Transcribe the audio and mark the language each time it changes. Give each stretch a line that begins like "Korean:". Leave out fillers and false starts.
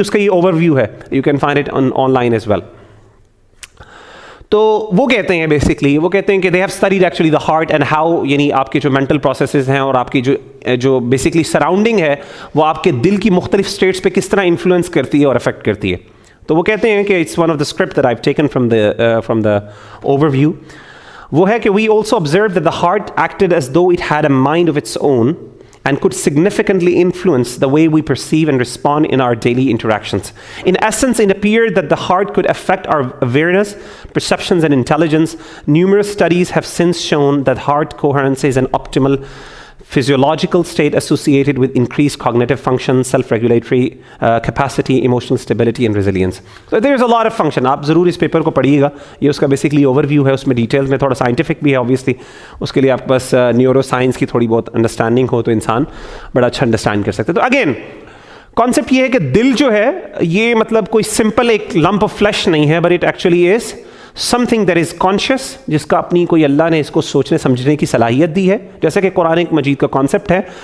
Urdu: اس کا یہ over view ہے,
English: You can find it online as well.
Urdu: تو وہ کہتے ہیں بیسکلی, وہ کہتے ہیں کہ
English: they have studied actually the heart and how,
Urdu: یعنی آپ کے جو مینٹل پروسیسز ہیں اور آپ کی جو بیسکلی سراؤنڈنگ ہے وہ آپ کے دل کی مختلف اسٹیٹس پہ کس طرح انفلوئنس کرتی ہے اور افیکٹ کرتی ہے. تو وہ کہتے ہیں کہ
English: It's one of the script that I have taken from the overview.
Urdu: وہ ہے کہ
English: We also observe that the heart acted as though it had a mind of its own and could significantly influence the way we perceive and respond in our daily interactions. In essence, it appeared that the heart could affect our awareness, perceptions, and intelligence. Numerous studies have since shown that heart coherence is an optimal physiological state associated with increased cognitive function, self-regulatory capacity, emotional stability, and resilience. So there's a lot of function.
Urdu: آپ ضرور اس paper کو پڑھیے گا, یہ اس کا basically over view ہے. اس میں details میں تھوڑا سائنٹیفک بھی ہے آبویسلی, اس کے لیے آپ بس نیورو سائنس کی تھوڑی بہت انڈرسٹینڈنگ ہو تو انسان بڑا اچھا انڈرسٹینڈ کر سکتے. تو اگین کانسیپٹ یہ ہے کہ دل جو ہے یہ مطلب کوئی سمپل ایک لمپ آف فلیش نہیں ہے,
English: but it actually is something that is conscious,
Urdu: جس کا اپنی کوئی اللہ نے اس کو سوچنے سمجھنے کی صلاحیت دی ہے, جیسا کہ قرآن مجید کا کانسیپٹ ہے.